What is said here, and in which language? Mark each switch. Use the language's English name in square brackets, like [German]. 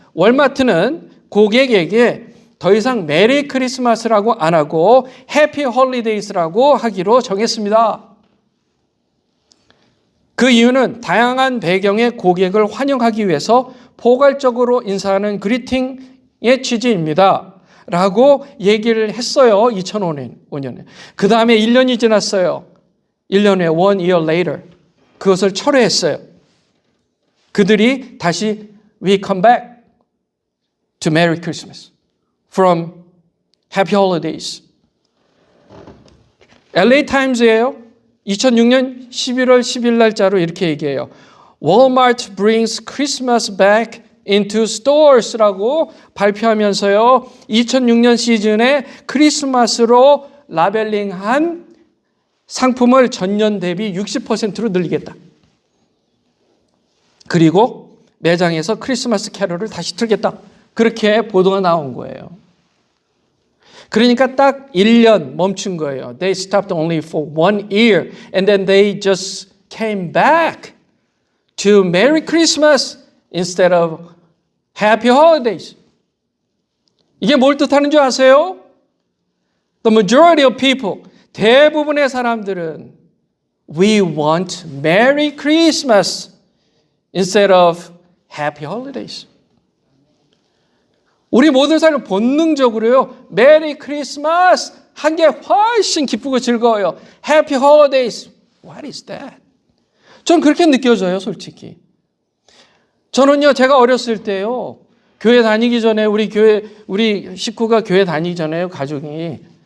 [Korean] 월마트는 고객에게 더 이상 메리 크리스마스라고 안 하고 해피 홀리데이스라고 하기로 정했습니다. 그 이유는 다양한 배경의 고객을 환영하기 위해서 포괄적으로 인사하는 그리팅의 취지입니다. 라고 얘기를 했어요. 2005년에. 그 다음에 1년이 지났어요. 1년에 [English] one year later. [Korean] 그것을 철회했어요. 그들이 다시 [English] we come back to Merry Christmas from Happy Holidays. [Korean] LA 타임즈예요. 2006년 11월 10일 날짜로 이렇게 얘기해요. [English] Walmart brings Christmas back into stores라고 [Korean] 발표하면서요. 2006년 시즌에 크리스마스로 라벨링한 상품을 전년 대비 60%로 늘리겠다. 그리고 매장에서 크리스마스 캐럴을 다시 틀겠다. 그렇게 보도가 나온 거예요. 그러니까 딱 1년 멈춘 거예요. [English] They stopped only for 1 year and then they just came back to Merry Christmas instead of Happy Holidays. [Korean] 이게 뭘 뜻하는 줄 아세요? [English] The majority of people, [Korean] 대부분의 사람들은 [English] we want Merry Christmas instead of Happy Holidays. [Korean] 우리 모든 사람은 본능적으로요. 메리 크리스마스 한 게 훨씬 기쁘고 즐거워요. [English] Happy Holidays. What is that? [Korean] 전 그렇게 느껴져요, 솔직히. 저는요, 제가 어렸을 때요. 교회 다니기 전에 우리 식구가 교회 다니기 전에요, 가족이.